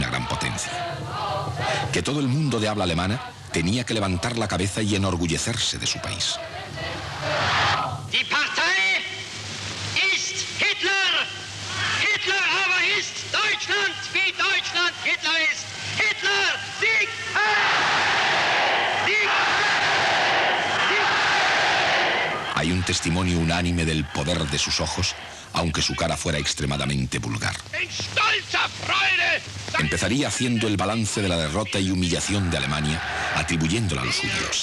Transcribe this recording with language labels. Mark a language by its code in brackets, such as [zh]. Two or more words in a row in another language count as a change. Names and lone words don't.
[es] ser una gran potencia, que todo el mundo de habla alemana tenía que levantar la cabeza y enorgullecerse de su país. [de] Die Partei ist Hitler. Hitler aber ist Deutschland, wie Deutschland Hitler ist. Hitler, Sieg! Sieg! [es] Hay un testimonio unánime del poder de sus ojos, aunque su cara fuera extremadamente vulgar. Empezaría haciendo el balance de la derrota y humillación de Alemania, atribuyéndola a los judíos.